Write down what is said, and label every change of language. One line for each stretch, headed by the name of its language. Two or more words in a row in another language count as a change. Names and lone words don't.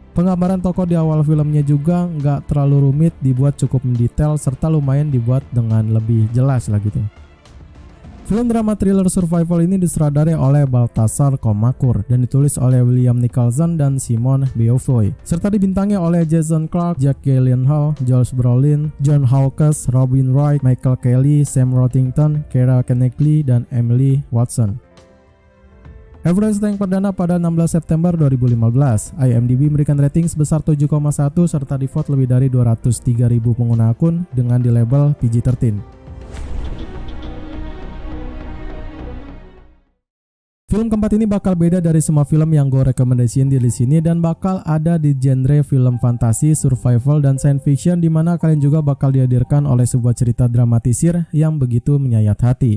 Indonesian: Penggambaran tokoh di awal filmnya juga nggak terlalu rumit, dibuat cukup mendetail serta lumayan dibuat dengan lebih jelas lah gitu. Film drama
English: thriller survival
Indonesian: ini disutradarai oleh Baltasar Komakur dan ditulis oleh William Nicholson dan Simon Beaufoy, serta dibintangi oleh Jason Clarke, Jack Gyllenhaal, Josh Brolin, John Hawkes, Robin Wright, Michael Kelly, Sam Worthington, Keira Knightley, dan Emily Watson. Everest tayang perdana pada 16 September 2015. IMDb memberikan rating sebesar 7,1 serta di-vote lebih dari 203.000 pengguna akun dengan di label PG-13. Film keempat ini bakal beda dari semua film yang gue rekomendasiin di sini dan bakal ada di genre film fantasi, survival, dan
English: science fiction,
Indonesian: di mana kalian juga bakal dihadirkan oleh sebuah cerita dramatisir yang begitu menyayat hati.